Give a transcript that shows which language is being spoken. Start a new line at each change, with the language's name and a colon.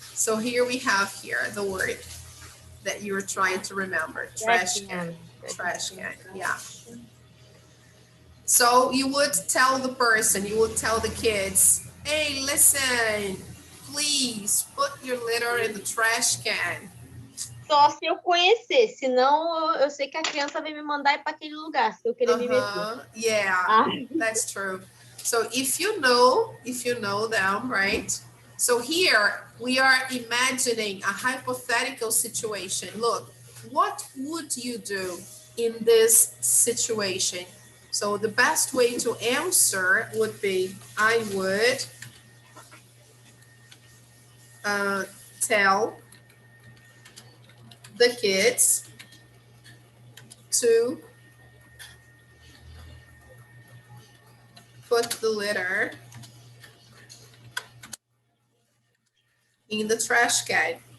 English: So here we have here the word that you were trying to remember. Trash can. Trash can. Yeah. So you would tell the person, you would tell the kids, hey, listen, please put your litter in the trash can.
Portuguese: Só se eu conhecer, senão eu sei que a criança vai me mandar ir para aquele lugar, se eu querer me meter.
English: Yeah, that's true. So if you know them, right? So here we are imagining a hypothetical situation. Look, what would you do in this situation? So the best way to answer would be, I would tell the kids to put the litter in the trash can.